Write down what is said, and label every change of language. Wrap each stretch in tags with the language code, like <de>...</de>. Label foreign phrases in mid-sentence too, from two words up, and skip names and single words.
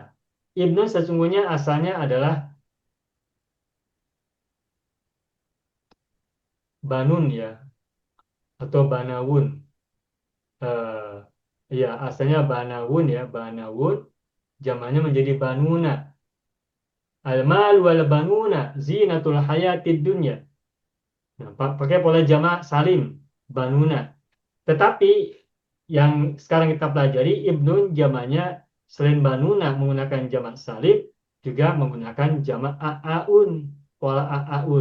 <id>Ibnun sesungguhnya asalnya adalah banun ya, atau banawun. Ya, asalnya banawun ya, banawun. Jamannya menjadi banuna.</id> <ar>المال والبنون زينة الحياة الدنيا.</ar> <id>Nah, pakai pola jamak salim, banuna. Tetapi yang sekarang kita pelajari ibnun jamaknya selain banuna menggunakan jamak salim juga menggunakan jamak a'aun, pola a'aun.</id>